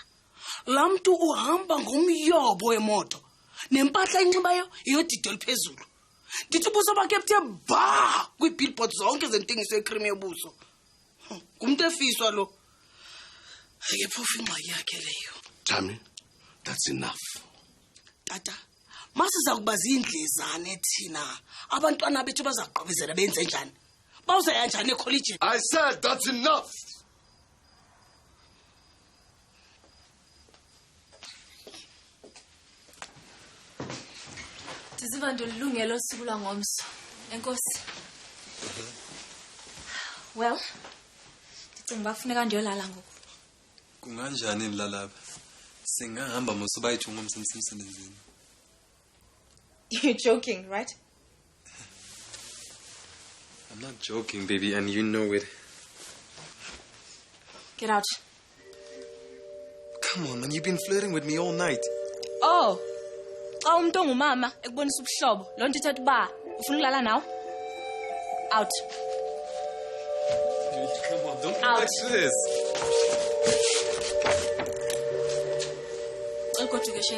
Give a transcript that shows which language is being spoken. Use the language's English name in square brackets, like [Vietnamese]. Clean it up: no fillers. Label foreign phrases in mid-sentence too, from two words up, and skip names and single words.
[Xhosa] Lamntu uhamba ngomyobo wemoto. Nempahla enxibayo iyodide liphezulu. Ndithi ubuso bakhe buthe ba kwi-billboard zonke zentengiso yecream yobuso. Kumuntu efiswa lo. Ayephofu ingxaki yakhe leyo. [English] Thami, that's enough. [Xhosa] Tata, masiza kuba zindlezane thina. Abantwana bethu bazaqhubezela benze njani? Bawuzaya njani ecollege? [English] I said that's enough. [Xhosa] Ndiziva ndolungelo usuku lwangomso. Enkosi. Well, ndicinga bafuneka ndiyolala ngoku. Kunganjani nilalapha? Singahamba mosuba ichunga umsebenzini. [English] You're joking, right? I'm not joking, baby, and you know it. Get out. Come on, man, you've been flirting with me all night. Oh. [Xhosa] Xa umuntu ongumama ekubonisa ubuhlobo, lo nto ithetha uba ufuna ukulala nawe? [English] Out. Dude, come on, don't Out. do this. [Xhosa] Ugoduke Shane.